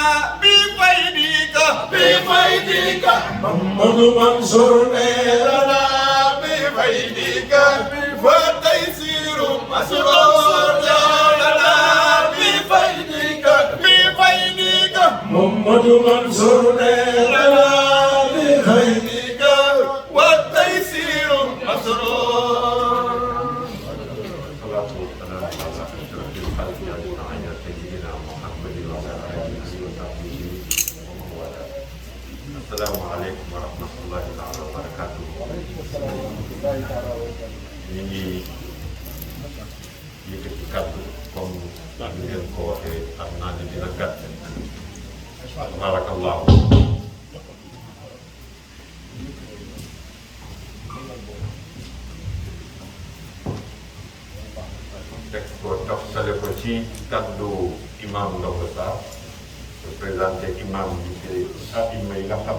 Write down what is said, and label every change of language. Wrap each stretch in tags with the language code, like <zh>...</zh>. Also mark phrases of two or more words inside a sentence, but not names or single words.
<ar>بفيدك محمد منصور لنا بفيدك وتيسير مسرور لنا بفيدك محمد منصور لنا بفيدك والتيسير مسرور. الصلاة والسلام على أشرف الخلق أجمعين سيدنا محمد وعلى آله وصحبه ومن والاه. السلام عليكم ورحمة الله تعالى وبركاته.</ar> <wo>ñu ngi yëkkati kàddu comme ni ngeen ko waxee xam naa ne dina gàtt. Tabarakallahu. teg ko toftale ko ci kàddu imam Ndongo Sarr représenté imam yi te aima yi nga xam</wo>